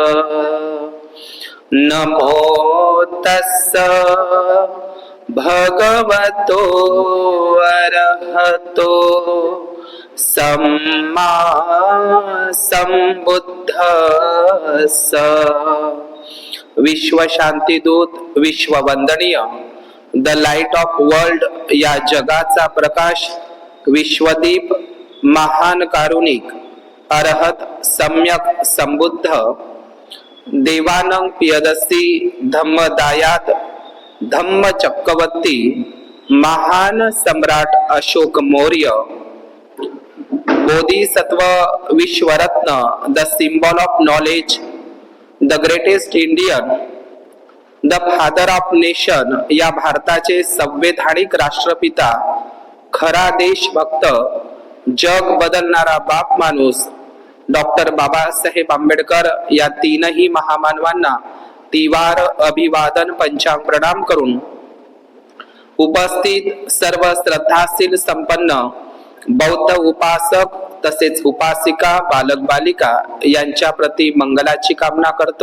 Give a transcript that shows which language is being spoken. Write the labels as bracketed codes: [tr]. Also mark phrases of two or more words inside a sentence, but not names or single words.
[pi] नमो तस्स भगवतो अरहतो सम्मा सम्बुद्धस्स। [mr] विश्व शांतीदूत, विश्व वंदनीय, [en] the light of world [mr] या जगाचा प्रकाश, विश्वदीप, महान कारुणिक, अरहत, सम्यक संबुद्ध, देवानंग पियदसी, धम्मदायात, धम्म चक्रवर्ती, महान सम्राट अशोक मौर्य, बोधिसत्व, विश्वरत्न, [en] the symbol of knowledge, the greatest Indian, the father of nation [mr] या भारताचे संवैधानिक राष्ट्रपिता, खरा देशभक्त, जग बदलणारा बाप माणूस डॉक्टर बाबासाहेब आंबेडकर या तीनही महामानवांना तिवार अभिवादन पंचांग प्रणाम करून उपस्थित सर्व श्रद्धाशील संपन्न बौद्ध उपासक तसेच उपासिका, बालक बालिका यांच्या प्रती मंगलाची कामना करतो।